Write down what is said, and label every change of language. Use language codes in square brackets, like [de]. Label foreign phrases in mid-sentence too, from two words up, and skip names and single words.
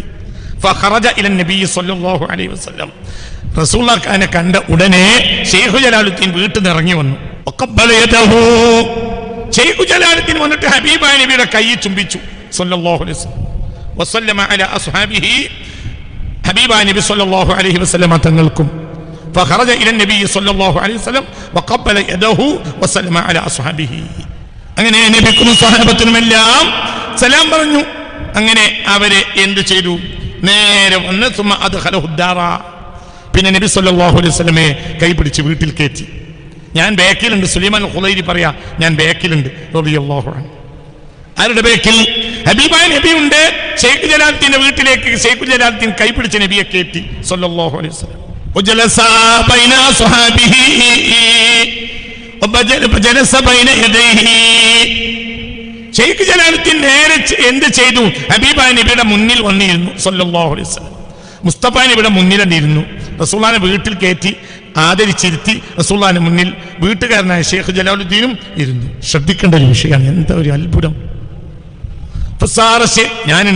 [ar] فخرج إلى النبي صلى الله عليه وسلم. [ml] റസൂലുള്ളാഹിനെ കണ്ട ഉടനെ ഷെയ്ഖ് ജലാലുദ്ദീൻ വീട്ടിൽ നിന്ന് ഇറങ്ങി വന്നു. ഷെയ്ഖ് ജലാലുദ്ദീൻ വന്നിട്ട് ഹബീബ നബിയുടെ കൈ ചുംബിച്ചു [ar] صلى الله عليه وسلم. وسلم على أصحابه، حبيب النبي صلى الله عليه وسلم തങ്ങൾക്കും. فخرج الى النبي صلى الله عليه وسلم وقبل يده وسلم على اصحابه. [ml] അങ്ങനെ നബിക്കും സ്വഹാബത്തിനുമെല്ലാം സലാം പറഞ്ഞു. അങ്ങനെ അവരെ എന്ത് ചെയ്തു? നേരെ വന്ന് [ar] ثم ادخله الدار. [ml] പിന്നെ നബി [ar] صلى الله عليه وسلم [ml] കൈപിടിച്ച് വീട്ടിൽ കയറ്റി. ഞാൻ ബാക്കിലുണ്ട്. സുലൈമാൻ ഖുദൈരി പറയാ, ഞാൻ ബാക്കിലുണ്ട് [ar] رضي الله عنه. [ml] ആരുടെ ബാക്കിൽ? ഹബീബായ നബി ഉണ്ട്. ഷെയ്ഖ് ജലാലുദ്ദീന്റെ വീട്ടിലേക്ക് ഷെയ്ഖ് ജലാലുദ്ദീൻ കൈപിടിച്ച് നബിയെ കയറ്റി [ar] صلى الله عليه وسلم. وجلس بين أصحابه وجلس بين يديه. [ml] ഷെയ്ഖ് ജലാലുദ്ദീൻ നേരെ എന്ത് ചെയ്തു? ഹബീബ നബിയുടെ മുന്നിൽ വന്നിരുന്നു [ar] صلى الله عليه وسلم. [ml] മുസ്തഫ നബിയുടെ മുന്നിൽ വന്നിരുന്നു. റസൂലുള്ളാഹിനെ വീട്ടിൽ കയറ്റി ആദരിച്ചിരുത്തി. റസൂലുള്ളാഹിന്റെ മുന്നിൽ വീട്ടുകാരനായ ഷെയ്ഖ് ജലാലുദ്ദീനും ഇരുന്നു. ശ്രദ്ധിക്കേണ്ട ഒരു വിഷയമാണ്. എന്താ ഒരു അത്ഭുതം! ഞാനുണ്ട്.